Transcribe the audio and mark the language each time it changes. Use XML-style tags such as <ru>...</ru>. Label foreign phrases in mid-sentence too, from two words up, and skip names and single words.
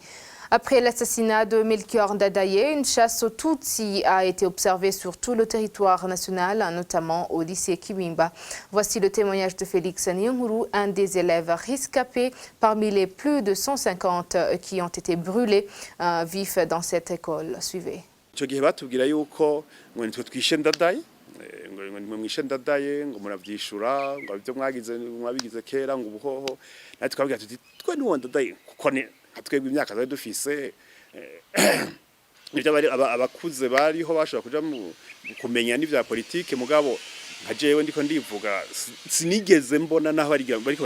<fr>Après l'assassinat de Melchior Ndadaye, une chasse aux Tutsis a été observée sur tout le territoire national, notamment au lycée Kibimba. Voici le témoignage de Félix Nyonguru, un des élèves rescapés parmi les plus de 150 qui ont été brûlés vifs dans cette école. Suivez.</fr> <rn>ngo mwishe Ndadaye ngo muravyishura ngo ibyo mwabigize kera ngo ubuhoho natwe twabwira tuti twe ni Ndadaye kuko ni twebwe imyaka zari dufise nibyo bari abakuze bariho bashobora kuja mu kumenya n'ivya politike mugabo nka jewe ndiko ndivuga sinigeze mbona naho bariko</rn>